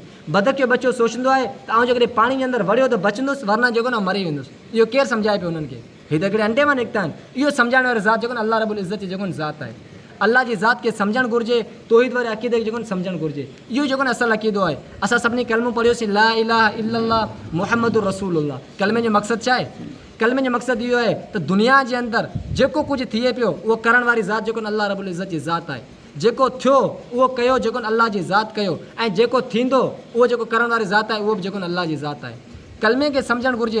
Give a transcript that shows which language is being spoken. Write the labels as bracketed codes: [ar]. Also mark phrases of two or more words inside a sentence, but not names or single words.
[sd] बदक जो बच्चो सोचंदो आहे त आउं जेकॾहिं पाणी जे अंदरि वड़ियो त बचंदुसि, वरना जेको न मरी वेंदुसि। इहो केरु सम्झाए पियो उन्हनि खे? हीअ त हिकिड़े अंडे मां निकिता आहिनि। इहो सम्झाइण वारी ज़ात जेको [ar] الله رب العزة [sd] जी जेको ज़ात आहे, अल्लाह जी ज़ात खे सम्झणु घुरिजे, तौहीद वारे अक़ीदे खे जेको सम्झणु घुरिजे। इहो जेको असुलु अक़ीदो आहे। असां सभिनी कलमो पढ़ियोसीं [ar] لا إله إلا الله محمد رسول الله. [sd] कलमे जो मक़सदु छा आहे? कलमे जो मक़सदु इहो आहे त दुनिया जे अंदरि जेको कुझु थिए पियो उहो करण वारी ज़ात जेको [ar] الله رب العزة [sd] जी ज़ात आहे। जेको थियो उहो कयो जेको अल्लाह जी ज़ात कयो, ऐं जेको थींदो उहो जेको करण वारी ज़ात आहे उहो बि जेको अल्लाह जी ज़ात आहे। कलमे खे सम्झणु घुरिजे।